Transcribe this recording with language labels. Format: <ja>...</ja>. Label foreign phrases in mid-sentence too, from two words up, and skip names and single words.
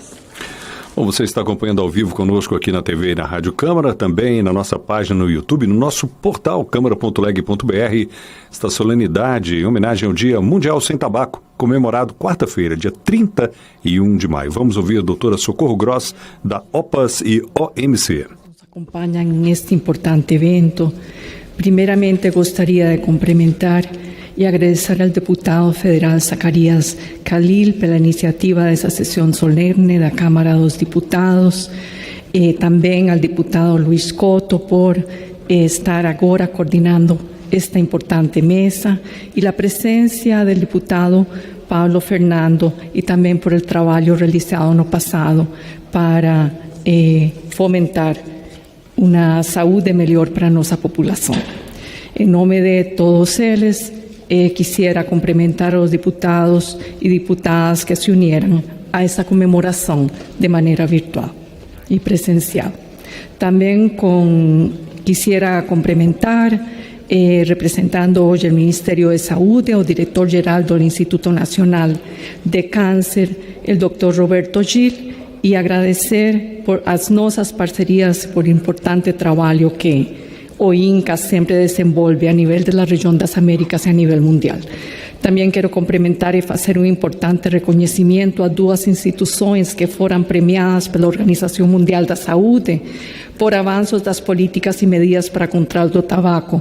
<pt>Bom, você está acompanhando ao vivo conosco aqui na TV e na Rádio Câmara, também na nossa página no YouTube, no nosso portal câmara.leg.br, esta solenidade em homenagem ao Dia Mundial Sem Tabaco, comemorado quarta-feira, dia 31 de maio. Vamos ouvir a doutora Socorro Gross, da OPAS e OMC.</pt> <es>Nos acompañan en este importante evento.</es> <pt>Primeramente gostaria de cumprimentar</pt> <es>y agradecer al diputado federal</es> <pt>Zacarías Khalil pela iniciativa dessa sessão solemne da Câmara dos Diputados, também ao diputado Luiz Couto por estar agora coordenando esta importante mesa e a presença do diputado Pablo Fernando e também por el trabalho realizado no passado para fomentar uma saúde melhor para a nossa população. Em nome de todos eles,</pt> <es>quisiera cumprimentar a los diputados y diputadas que se unieran a esta conmemoración de manera virtual y presencial. También quisiera cumprimentar, representando hoy el Ministerio de Salud, o director geral del Instituto Nacional de Cáncer, el doctor Roberto Gil, y agradecer</es> <pt>por as nossas parcerias,</pt> <es>por el importante trabajo</es> <pt>que o INCA sempre desenvolve a nível da região das Américas e a nível mundial. Também quero cumprimentar e fazer um importante reconhecimento a duas instituições que foram premiadas pela Organização Mundial da Saúde por avanços das políticas e medidas para controle do tabaco.</pt>